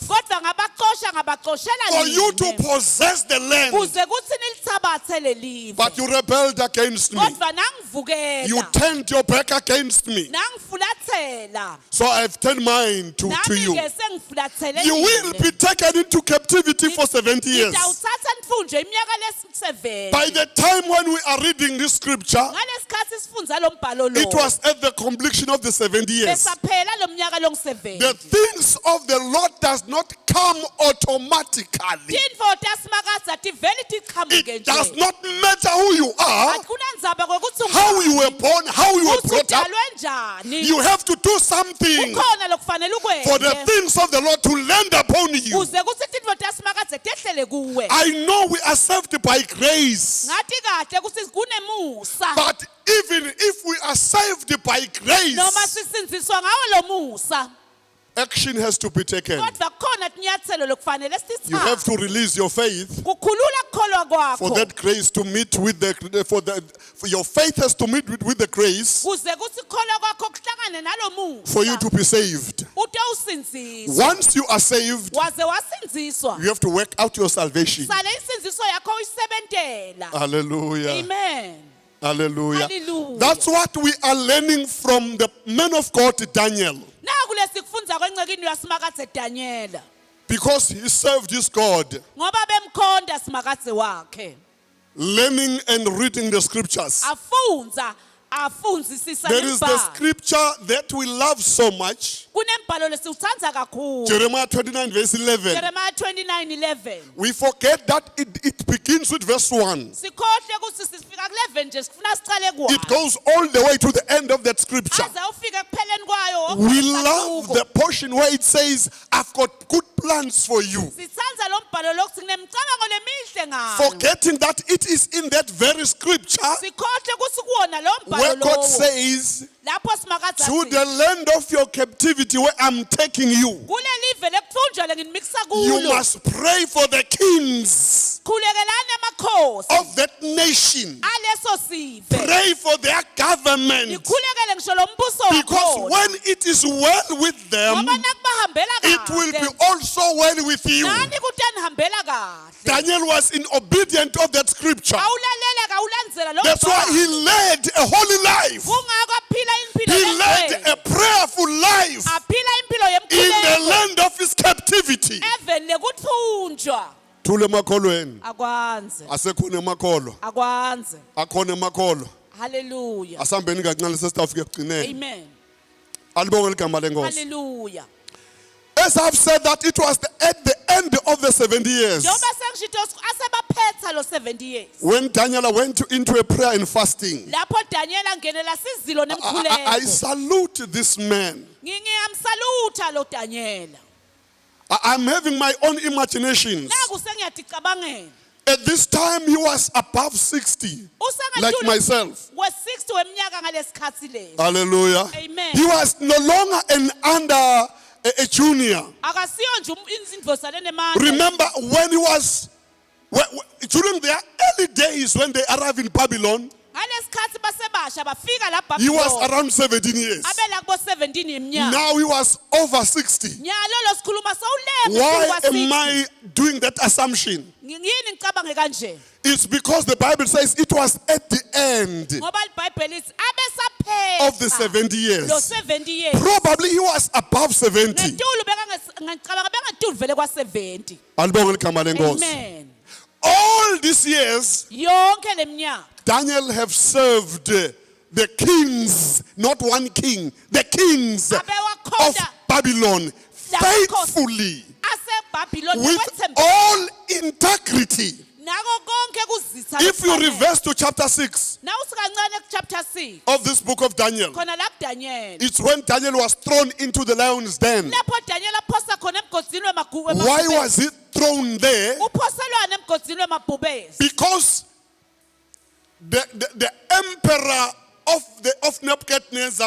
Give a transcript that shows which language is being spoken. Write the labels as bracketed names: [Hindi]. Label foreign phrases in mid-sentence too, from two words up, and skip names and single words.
[Swati] kodwa ngabacoshela [English] For you to [Swati] nini [English] possess the land. [Swati] kuze kuthi nilithabathe lelive [English] But you rebelled against me. [Swati] kodwa [English] You [Swati] nangivukela [English] turned your back against me. [Swati] nangifulathela [English] So I've turned mine to you. [Swati] nami-ke sengifulathele [English] You will be taken into captivity for 70 years. [Swati] ngitawuthatha nitfunjwe iminyaka lesi-7 [English] By the time when we are reading this scripture, [Swati] ngalesikhathi sifundza lo mbhalo lo [English] it was at the completion of the 70 years. [Swati] besaphela lo mnyaka longu-7 [English] The things of the Lord does not come automatically. [Swati] tintfo tasimakadza tivele tiqhamuke [English] It does [Swati] nje [English] not matter who you are, [Swati] akunandzaba kwekuthi [English] how you were born, how you were brought up. [Swati] udalwe njani [English] You have to do something [Swati] kukhona lokufanele [English] for the [Swati] ukwenze [English] things of the Lord to land upon you. [Swati] kuze kuthi tintfo tasimakadze tehlele kuwe [English] I know we are saved by grace, [Swati] ngathi kahle kuthi kunemusa [English] but even if we are saved by [Swati] noma [English] grace, [Swati] sisinziswa ngawo lo musa [English] action has to be taken. [Swati] kodwa khona tinyathelo lokufanele [English] You have to [Swati] sithathe [English] release your faith [Swati] kukhulula kukholwa [English] for [Swati] kwakho [English] that grace to meet with for your faith has to meet with the grace [Swati] kuze kuthi kukholwa kwakho kuhlangane nalo [English] for you [Swati] musa [English] to be saved. [Swati] utowusinziswa [English] Once you are saved, [Swati] waze wasinziswa [English] you have to work out your salvation. [Swati] sale insinziso yakho uyisebentela [English] Hallelujah. [Swati] amen [English] Hallelujah. Hallelujah. That's what we are learning from the man of God, Daniel. [Swati] naku lesikufundza kwencekini yasimakadze Daniela [English] Because he served his God, [Swati] ngoba bemkhonda simakadze wakhe [English] learning and reading the scriptures. [Swati] afundzisisa [English] There is the [Swati] nembhalo [English] scripture that we love so much. [Swati] kunembhalo lesiwutsandza kakhulu [English] Jeremiah 29 verse 11. [Swati] Jeremiah 29:11 [English] We forget that it begins with verse 1. [Swati] sikhohle kuthi sifika ku-11 nje sifuna sicale [English] It [Swati] kwayo [English] goes all the way to the end of that scripture. [Swati] aze ufike ekupheleni kwayo [English] We love the portion where it says, I've got good plans for you. [Swati] sitsandza lo mbhalo lokuthi nginemicabango lemihle ngayo [English] Forgetting that it is in that very scripture [Swati] sikhohle kuthi kuwona lo [English] where [Swati] mbhalo [English] God [Swati] lowo [English] says, [Swati] lapho simakadze [English] to [Swati] athi, [English] the land of your captivity where I'm taking you, [Swati] kule live lekuthunjwa lenginimikisa [English] you [Swati] kulo [English] must pray for the kings [Swati] khulukelani amakhosi [English] of that nation. [Swati] aleso sive [English] Pray for their government. [Swati] nikhulekele ngisho lo mbuso [English] Because [Swati] wakhona [English] when it is well with them, [Swati] ngoba nakubahambela [English] it will be [Swati] kahle [English] also well with you. [Swati] nani kutanihambela kahle [English] Daniel was in obedience of that scripture. [Swati] awulalela kawulandzela lo [English] That's why he led a holy life. [Swati] kungako aphila impilo [English] He led [Swati] engcwele [English] a prayerful life [Swati] aphila impilo [English] in the [Swati] yemkhuleko [English] land of his captivity. [Swati] eveni lekuthunjwa Thule emakholweni. akwanze Asekhona emakholo. akwanze Akhona emakholo. haleluya Asambeni kancane sesitafika ekugcineni. amen Alibonge igama lenkosi. haleluya [English] As I've said that it was at the end of the 70 years [Swati] njengoba sengishito asebaphetha lo [English] 70 years when Daniel went into a prayer and fasting. [Swati] lapho Daniela ngenela sizilo [English] I [Swati] nemkhuleko [English] salute this man. [Swati] ngiyamsalutha lo Daniela [English] I'm having my own imaginations. [Swati] naku sengiyaticabangela [English] At this time, he was above 60, like myself. [Swati] we-60 weminyaka ngalesikhathi lesi [English] Hallelujah. [Swati] Amen. [English] He was no longer an under a junior. [Swati] akasiyo nje izindvosane nemandla [English] Remember when he was, during their early days when they arrived in Babylon, [Swati] ngalesikhathi basebasha bafika la [English] he was [Swati] Babylon [English] around 17 years. [Swati] abela kubo 17 yeminyaka [English] Now he was over 60. [Swati] nyalo sikhuluma [English] Why [Swati] sawulenga [English] am I doing that assumption? [Swati] yini ngicabange kanje [English] It's because the Bible says it was at the end [Swati] ngoba iBhayibheli lithi abesaphetha [English] of the 70 [Swati] lo [English] years. 70 years Probably he was above 70. [Swati] ngetulu ngicabanga bengetulu vele kwa 70 Alibonge igama lenkosi. amen [English] All these years, [Swati] yonke leminyaka [English] Daniel have served the kings, not one king, the kings of [Swati] abewakhonda [English] Babylon faithfully, [Swati] aseBabylon [English] with all integrity. [Swati] nako konke kuzitha [English] If you reverse to chapter 6 [Swati] nawusikancane ku chapter 6 [English] of this book of Daniel, [Swati] khona la Daniel [English] it's when Daniel was thrown into the lion's den. [Swati] lapho Daniel aphosa khona emgodini [English] Why was he thrown there? [Swati] uphoselwana emgodini wemabhubesi [English] Because the emperor of Nebuchadnezzar